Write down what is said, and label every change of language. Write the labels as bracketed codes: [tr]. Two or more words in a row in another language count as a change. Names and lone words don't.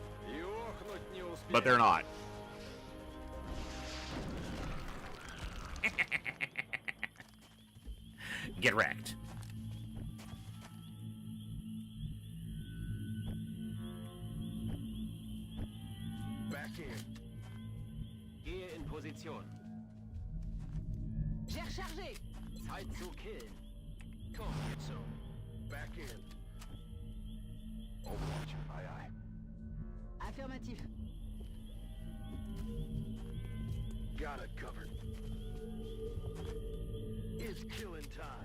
[en] But they're not. Get wrecked. Back in. [de] Gehe in Position. [fr] J'ai rechargé. [de] Zeit zu killen. [en] Come get some. Back in. Overwatch. Aye, aye. Affirmatif. Got it covered. It's killing time.